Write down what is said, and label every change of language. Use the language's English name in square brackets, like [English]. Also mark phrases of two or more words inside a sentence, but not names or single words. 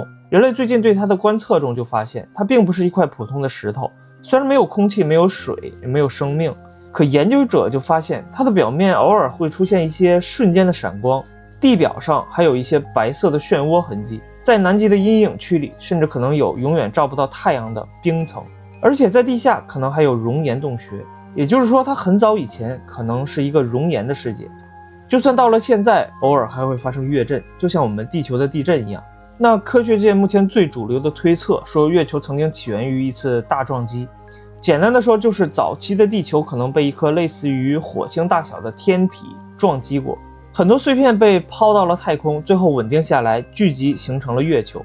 [Chinese] 人類最近對它的觀測中就發現，它並不是一塊普通的石頭，雖然沒有空氣、沒有水、也沒有生命，可研究者就發現它的表面偶爾會出現一些瞬間的閃光，地表上還有一些白色的漩渦痕跡，在南極的陰影區裡甚至可能有永遠照不到太陽的冰層，而且在地下可能還有熔岩洞穴，也就是說它很早以前可能是一個熔岩的世界。就算到了現在，偶爾還會發生月震，就像我們地球的地震一樣。那科學界目前最主流的推測說，月球曾經起源於一次大撞擊。簡單的說，就是早期的地球可能被一顆類似於火星大小的天體撞擊過，很多碎片被拋到了太空，最後穩定下來，聚集形成了月球。